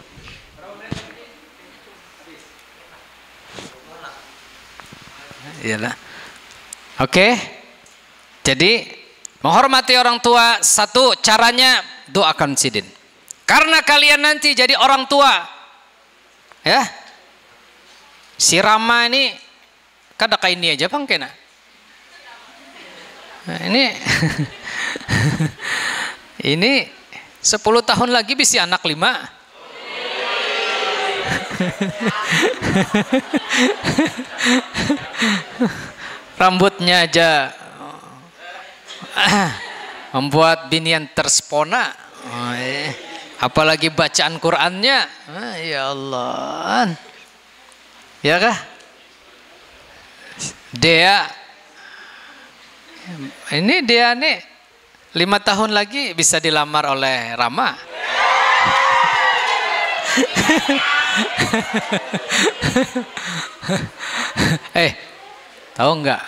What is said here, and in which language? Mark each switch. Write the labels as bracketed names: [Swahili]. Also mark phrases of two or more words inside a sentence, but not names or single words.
[Indonesian] Iyalah. Oke. Jadi menghormati orang tua, satu caranya doakan sidin. Karena kalian nanti jadi orang tua. Ya. Si Rama ini kada kayak ini aja bang kena. Nah, ini 10 tahun lagi bisa anak 5. Rambutnya aja membuat binian terspona, apalagi bacaan Qurannya. Ya Allah, ya kah? Dea nih 5 tahun lagi bisa dilamar oleh Rama. Tahu nggak?